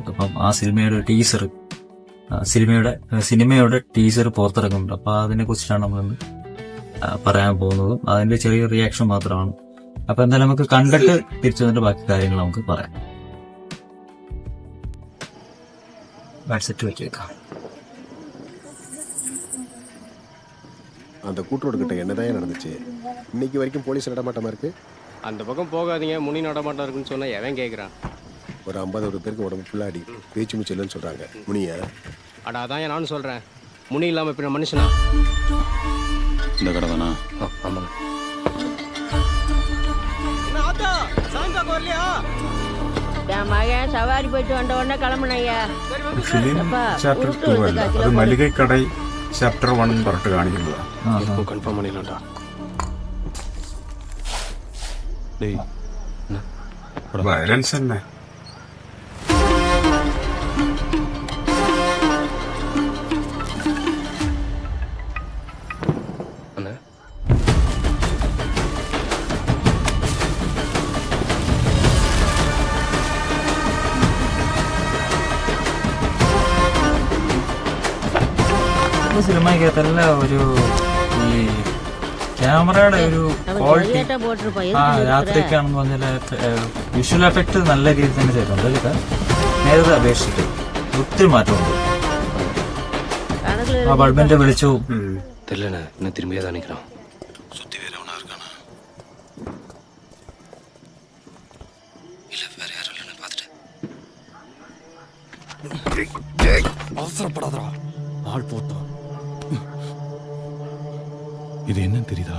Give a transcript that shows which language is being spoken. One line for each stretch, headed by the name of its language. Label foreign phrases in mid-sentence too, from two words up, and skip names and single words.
Malayalam: അപ്പം ആ സിനിമയുടെ ടീസർ സിനിമയുടെ ടീസർ പുറത്തിറങ്ങുന്നുണ്ട്. അപ്പൊ അതിനെ കുറിച്ചാണ് നമ്മളിന്ന് പറയാൻ പോകുന്നതും അതിന്റെ ചെറിയ റിയാക്ഷൻ മാത്രമാണ്. അപ്പൊ എന്തായാലും നമുക്ക് കണ്ടിട്ട് തിരിച്ചു വന്നിട്ട് ബാക്കി കാര്യങ്ങൾ നമുക്ക് പറയാം. വാട്സെറ്റ് വെച്ചേക്കാം.
Tamil: அந்த கூட்டோடுகிட்ட என்னதான் நடந்துச்சு? இன்னைக்கு வரைக்கும் போலீஸ் நடமாட்டமா இருக்கு. அந்த பக்கம் போகாதீங்க, முனி நடமாட்டம் இருக்குன்னு சொன்னா எவன் கேட்குறான்? ஒரு 50 பேருக்கு உடம்பு ஃபுல்லாடி பேச்சு மூச்சு இல்லைன்னு சொல்றாங்க. முனியா? அட அதான் நானும் சொல்றேன், முனி இல்லாம இப்ப மனுஷனா? இந்த கடை தானா? ஆமாங்க. என் மகன் சவாரி போயிட்டு வந்த உடனே கிளம்புனையா.
Malayalam: ചാപ്റ്റർ 2 അല്ല, അത് മലികൈക്കടൈ ചാപ്റ്റർ 1 എന്ന് പറഞ്ഞിട്ട് കാണിക്കുന്നതാണ്.
Tamil: இப்போ கன்ஃபார்ம் பண்ணிடலாம்டா. டேய்
Malayalam: വയലൻസ് തന്നെ.
Tamil: அண்ணா
Malayalam: സിനിമയ്ക്കകത്തല്ല ഒരു ഈ ക്യാമറയുടെ ഒരു ക്വാളിറ്റി രാത്രിക്കാണെന്ന് പറഞ്ഞാൽ
English: visual effect
Malayalam: നല്ല രീതിയിൽ തന്നെ ചെയ്തിട്ടുണ്ട്. ഇതൊക്കെ നേരത്തെ അപേക്ഷിച്ചിട്ട് ഒത്തിരി മാറ്റമുണ്ട്. ആ ബൾബിന്റെ വെളിച്ചവും
Tamil: தெரியலண்ணே, இன்னும் திரும்பியே தான் நிற்கிறான். சுத்தி வேற எவனா இருக்கானா? இல்ல வேற யாரும் இல்லைன்னு பார்த்துட்டேன். அவசரப்படாதடா, ஆள் போட்டோம். இது என்னன்னு தெரியுதா?